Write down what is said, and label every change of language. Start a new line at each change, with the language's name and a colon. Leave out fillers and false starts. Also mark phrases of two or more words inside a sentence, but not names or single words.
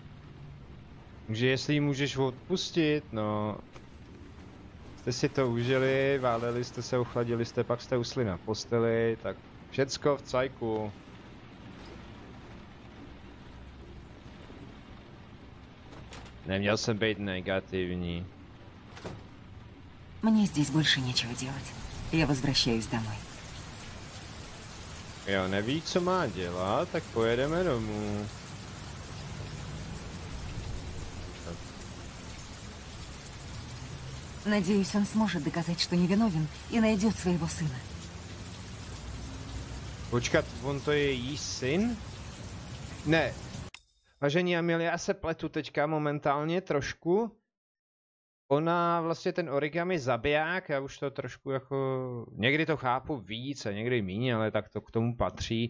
Russian: можешь.
Czech: že jestli ji můžeš odpustit, no. Jste si to užili, váleli jste se, ochladili jste, pak jste usli na posteli, tak všecko v cajku. Neměl jsem být negativní.
Russian: Мне здесь больше нечего делать. Я возвращаюсь домой.
Czech: Jo, neví, co má dělat, tak pojedeme domů.
Russian: Надеюсь, он сможет доказать, что невиновен, и найдет своего сына.
Czech: Počkat, on to je její syn? Ne. Vážení Amelia, já se pletu teďka momentálně trošku. Ona vlastně ten origami zabiják, já už to trošku jako... Někdy to chápu víc a někdy míň, ale tak to k tomu patří.